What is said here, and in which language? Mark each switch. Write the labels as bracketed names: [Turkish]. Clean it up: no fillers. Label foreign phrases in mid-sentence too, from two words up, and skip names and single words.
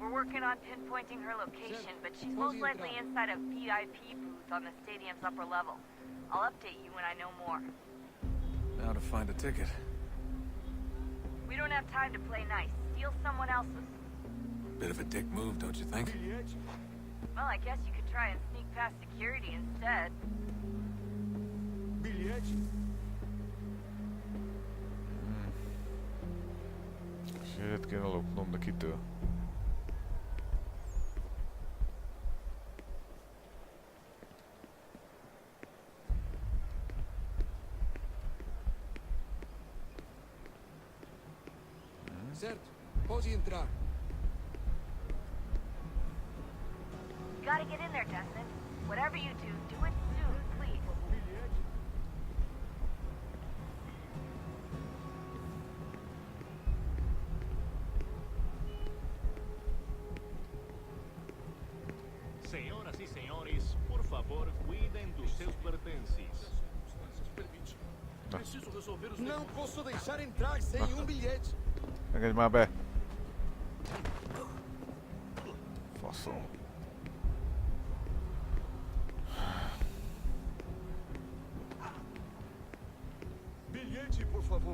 [English] We're working on pinpointing her location, but she's most likely inside a VIP booth on the stadium's upper level. I'll update you when I know more. Now to find a ticket. We don't have time to play nice. Steal someone else's. Bit of a dick move, don't you think? Well, I guess you could try and sneak past security instead. [Hungarian] Sőt kéne lopnom, de kitől? [Portuguese] Certo, pode entrar. [English] You gotta get in there, Desmond. Whatever you do, do it soon, please. [Portuguese] Senhoras e senhores, por favor, cuidem dos seus pertences. Preciso resolver os Não posso deixar entrar sem bilhete. [Hungarian] Engedj már be! Faszom. [Portuguese] Bilhete, por favor.